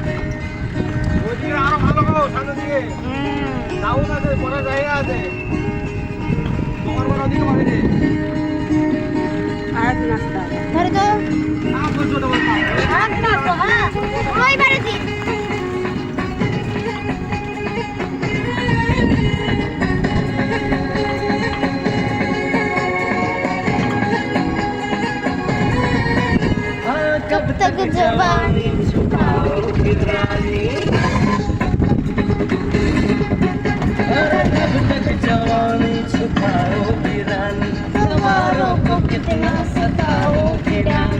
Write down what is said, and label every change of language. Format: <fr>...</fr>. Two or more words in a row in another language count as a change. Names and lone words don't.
<bn>ওইদিকে আরো ভালো গো, সামনে দিকে ডাউন আছে, বড় জায়গা আছে। তোমার বড় দিকে বাড়ি আর নাস্তা ধরে তো না বলছো তো বলছো। আর নাস্তা। হ্যাঁ ওই বাড়িতে</bn> <hi>कब तक जवानी छुपाओगी रानी, कब तक जवानी छुपाओगी रानी, तुम्हारों को कितना सताओगी रानी,</hi>